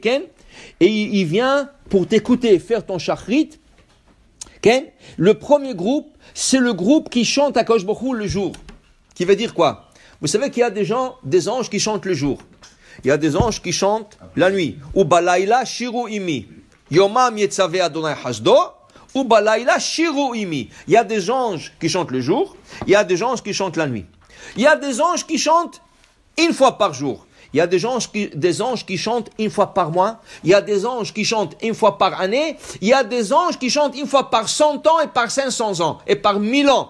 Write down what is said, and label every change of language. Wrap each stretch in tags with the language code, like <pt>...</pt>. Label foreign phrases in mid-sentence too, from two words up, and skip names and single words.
<fr>Et il vient pour t'écouter, faire ton Shachrit. Le premier groupe, c'est le groupe qui chante à Kadosh Baruch Hu le jour. Qui veut dire quoi? Vous savez qu'il y a des anges qui chantent le jour. Il y a des anges qui chantent la nuit.</fr> <he>ובלילה שירה עמי. יומם יצוה ה׳ חסדו. ובלילה שירה עמי.</he> <fr>Il y a des anges qui chantent le jour. Il y a des anges qui chantent la nuit. Il y a des anges qui chantent une fois par jour. Il y a des anges qui chantent une fois par mois. Il y a des anges qui chantent une fois par année. Il y a des anges qui chantent une fois par 100 ans et par 500 ans et par 1000 ans.</fr>